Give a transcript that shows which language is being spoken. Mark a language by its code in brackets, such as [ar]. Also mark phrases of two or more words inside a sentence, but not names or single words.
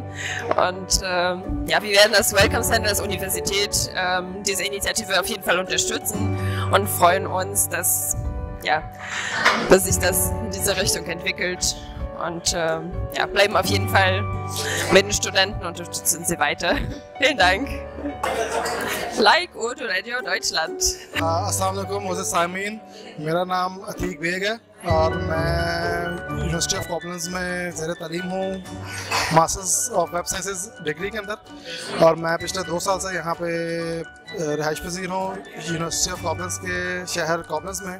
[de] Und ja, wir werden das Welcome Center als Universität diese Initiative auf jeden Fall unterstützen und freuen uns, dass sich das in diese Richtung entwickelt. Und ja, bleiben auf jeden Fall mit den Studenten und unterstützen sie weiter. Vielen Dank. [en] Like Urdu Radio Deutschland. [ur] السلام علیکم، مجھے سامعین، میرا نام عتیق بیگ ہے اور میں یونیورسٹی آف کوبلنز میں زیر تعلیم ہوں [en] Masters of Web Sciences [ur] ڈگری کے اندر. اور میں پچھلے 2 سال سے یہاں پہ رہائش پذیر ہوں یونیورسٹی آف کوبلنز کے شہر کوبلنز میں.